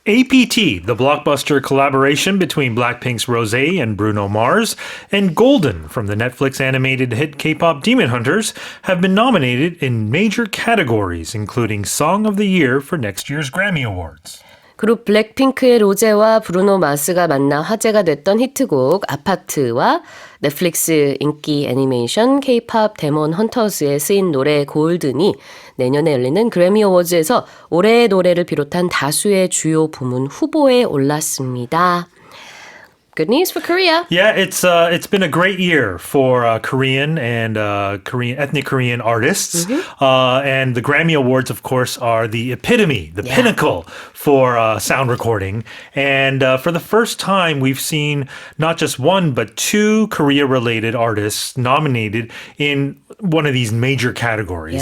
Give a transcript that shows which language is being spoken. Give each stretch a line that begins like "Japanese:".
English: APT, the blockbuster collaboration between BLACKPINK's Rosé and Bruno Mars, and Golden from the Netflix animated hit K-pop Demon Hunters have been nominated in major categories, including Song of the Year for next year's Grammy Awards.
Korean: 그룹 블랙핑크의 로제와 브루노 마스가 만나 화제가 됐던 히트곡 아파트와 넷플릭스 인기 애니메이션 K-pop 데몬 헌터스에 쓰인 노래 골든이 내년에 열리는 그래미 어워즈에서 올해의 노래를 비롯한 다수의 주요 부문 후보에 올랐습니다.
English: Good news for Korea. Yeah, it's been a great year for Korean and ethnic Korean artists, and the Grammy Awards, of course, are the epitome, the pinnacle for sound recording. And for the first time, we've seen not just one but two Korea-related artists nominated in one of these major categories.